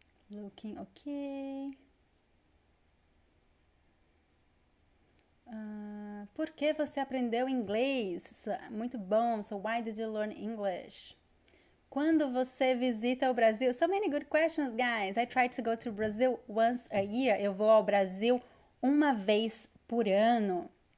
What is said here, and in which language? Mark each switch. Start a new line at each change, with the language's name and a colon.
English: Looking, okay.
Portuguese: Por que você aprendeu inglês? Muito bom.
English: So why did you learn English?
Portuguese: Quando você visita o Brasil?
English: So many good questions, guys. I try to go to Brazil once a year.
Portuguese: Eu vou ao Brasil uma vez por ano.